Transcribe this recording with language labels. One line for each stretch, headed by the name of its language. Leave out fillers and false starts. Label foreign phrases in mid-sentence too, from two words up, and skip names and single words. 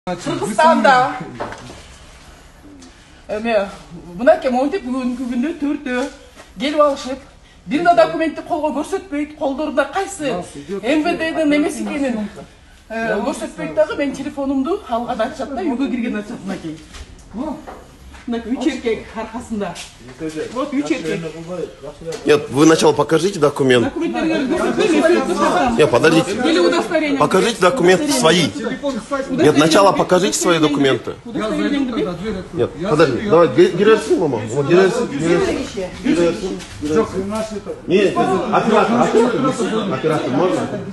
Kyrgyz: Кыргызстанда мынакей монтип бүгүнкү күндө төртөө келип алышып, бир да документти колго көрсөтпөйт, колдорунда кайсы МВДдин эмеси экенин көрсөтпөйт дагы. Мен телефонумду алган ачат да, үйгө кирген ачат мынакей. Мынакей 3 эркек аркасында. Вот 3 эркек.
Russian: Нет, вы сначала покажите документ. Нет, подождите. Покажите документы свои. Нет, сначала покажите свои документы. Нет, подожди, давай, гирерсин, мама. Вот гирерсин. Нет, оператор, можно?